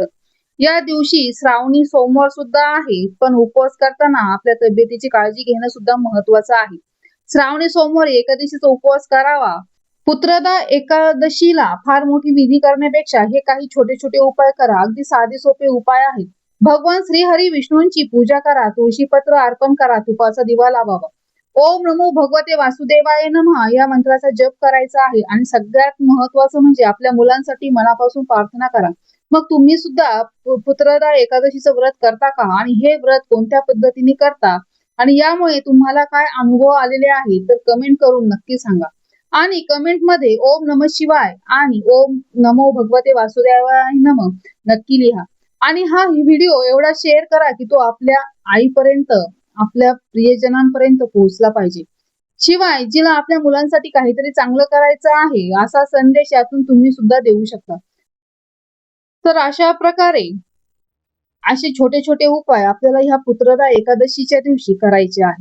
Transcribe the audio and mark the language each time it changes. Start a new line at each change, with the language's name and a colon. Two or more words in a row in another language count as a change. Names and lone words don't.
Marathi: या दिवशी श्रावणी सोमवार सुद्धा आहे, पण उपवास करताना आपल्या तब्येतीची काळजी घेणं सुद्धा महत्वाचं आहे. श्रावणी सोमवारी एकादशीचा उपवास करावा. पुत्रदा एकादशीला फार मोठी विधी करण्यापेक्षा हे काही छोटे छोटे उपाय करा. अगदी साधे सोपे उपाय आहेत. भगवान श्री हरी विष्णूंची पूजा करा, तुळशी पत्र अर्पण करा, तुपाचा दिवा लावावा,
Sanskrit: ओम नमो भगवते वासुदेवाय नमः
Marathi: या मंत्राचा जप करायचा आहे. आणि सगळ्यात महत्वाचं म्हणजे आपल्या मुलांसाठी मनापासून प्रार्थना करा. मग तुम्ही सुद्धा पुत्रदा एकादशीचं व्रत करता का, आणि हे व्रत कोणत्या पद्धतीने करता, आणि यामुळे तुम्हाला काय अनुभव आलेले आहे तर कमेंट करून नक्की सांगा. आणि कमेंट मध्ये
Sanskrit: ओम नमः शिवाय
Marathi: आणि
Sanskrit: ओम नमो भगवते वासुदेवाय नमः
Marathi: नक्की लिहा. आणि हा व्हिडिओ एवढा शेअर करा की तो आपल्या आईपर्यंत, आपल्या प्रियजनांपर्यंत पोहोचला पाहिजे. शिवाय जिला आपल्या मुलांसाठी काहीतरी चांगलं करायचं आहे असा संदेश यातून तुम्ही सुद्धा देऊ शकता. तर अशा प्रकारे असे छोटे छोटे उपाय आपल्याला ह्या पुत्रदा एकादशीच्या दिवशी करायचे आहे.